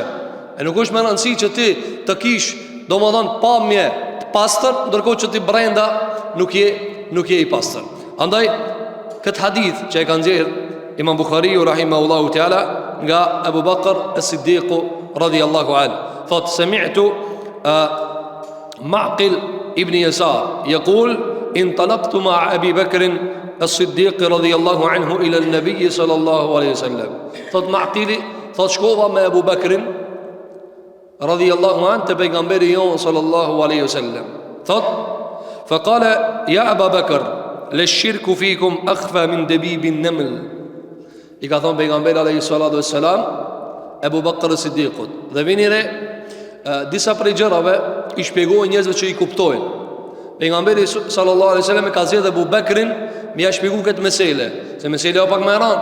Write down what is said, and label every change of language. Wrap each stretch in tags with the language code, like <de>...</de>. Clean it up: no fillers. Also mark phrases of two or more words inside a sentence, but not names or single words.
<sq>E nuk është me rëndësi që ti të kish, domethënë, pamje të pastër, ndërkohë që ti brenda nuk je i pastër. Andaj këtë hadith që e ka nxjerrë Imam Bukhariu</sq> <ar>رحمه الله تعالى nga Abu Bakr as-Siddiq رضي الله عنه, thot سمعت معقل بن يسار يقول انطلقت مع أبي بكر الصديق رضي الله عنه إلى النبي صلى الله عليه وسلم.</ar> <sq>Thot Ma'qili, thot shkova me Abu Bakrin</sq> <ar>رضي الله عنه</ar> <sq>te pejgamberi jon</sq> <ar>صلى الله عليه وسلم. Thot فقال يا أبا بكر للشرك فيكم أخفى من دبيب النمل.</ar> <sq>I ka thonë pejgamberi</sq> <ar>عليه الصلاة والسلام</ar> <sq>Abu Bakr as-Siddiqut, dhe vini re disa prej gjërave i shpjegojnë njerëzve që i kuptojnë. Pejgamberi</sq> <ar>صلى الله عليه وسلم</ar> <sq>ka zgjedhur Abu Bakrin me ia shpjeguar këtë mesele, se mesela o pak më e rëndë.</sq>